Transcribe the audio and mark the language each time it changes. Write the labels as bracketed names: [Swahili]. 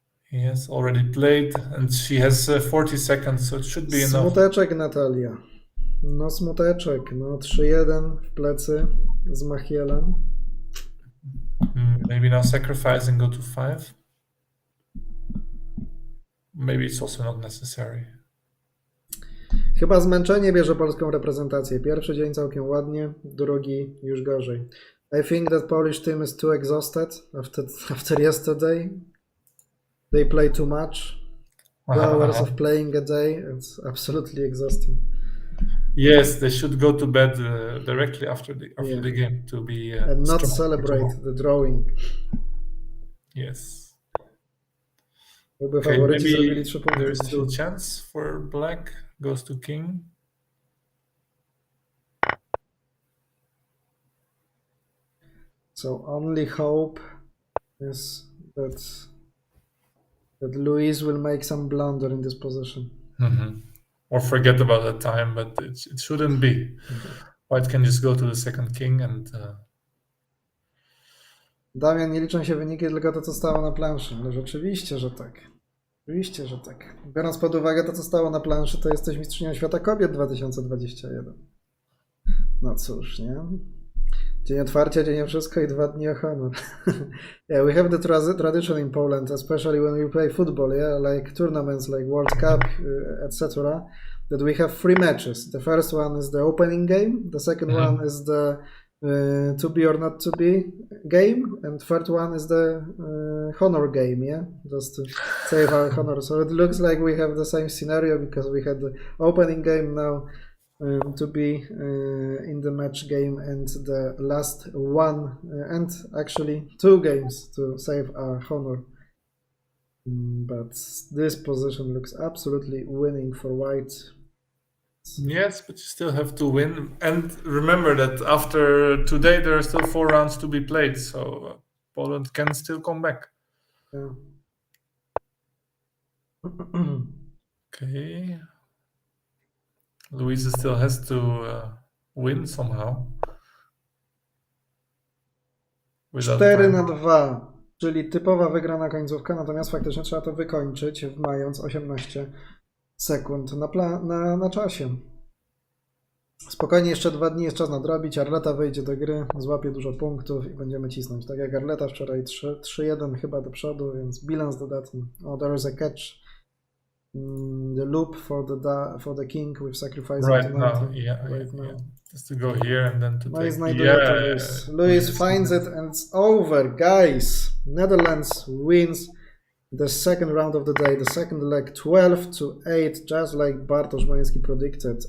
[English] He has already played, and she has 40 seconds, so it should be enough. [Polish] Smuteczek, Natalia. No smuteczek. No 3-1 w plecy z Machielem. [English] Maybe now sacrifice and go to 5. Maybe it's also not necessary. [Polish] Chyba zmęczenie bierze polską reprezentację. Pierwszy dzień całkiem ładnie, drugi już gorzej. [English] I think that Polish team is too exhausted after yesterday. They play too much. 2 hours of playing a day. It's absolutely exhausting. Yes, they should go to bed directly after the game to be and not strong. Celebrate the drawing. Yes. Okay, maybe there is still chance for black. Goes to king. So only hope is that Louise will make some blunder in this position. Or forget about that time, but it shouldn't be. White can just go to the second king and... [Polish] Damian, nie liczą się wyniki, tylko to, co stało na planszy. No rzeczywiście, że tak. Oczywiście, że tak. Biorąc pod uwagę to, co stało na planszy, to jesteś mistrzynią świata kobiet 2021. No cóż, nie? Dzień otwarcia, dzień wszystko i 2 dni o honor. [English] Yeah, we have the tradition in Poland, especially when we play football, yeah, like tournaments like World Cup, etc., that we have 3 matches. The first one is the opening game, the second one is the to be or not to be game, and third one is the honor game, yeah, just to save our honor. So it looks like we have the same scenario because we had the opening game, now to be in the match game, and the last one and actually 2 games to save our honor. But this position looks absolutely winning for white. Yes, but you still have to win. And remember that after today, there are still 4 rounds to be played, so Poland can still come back. Yeah. Okay. Louisa still has to win somehow. [Polish] 4-2, czyli typowa wygrana końcówka, natomiast faktycznie trzeba to wykończyć, mając 18 sekund na czasie. Spokojnie, jeszcze 2 dni jest czas nadrobić. Arleta wejdzie do gry, złapie dużo punktów i będziemy cisnąć. Tak jak Arleta wczoraj 3-1 chyba do przodu, więc bilans dodatni. [English] Oh, there is a catch. The loop for the king with sacrificing right now. Yeah, right now. Just to go here and then to no, take... Louis finds it and it's over, guys. Netherlands wins the second round of the day, the second leg, 12-8, just like Bartosz Mański predicted.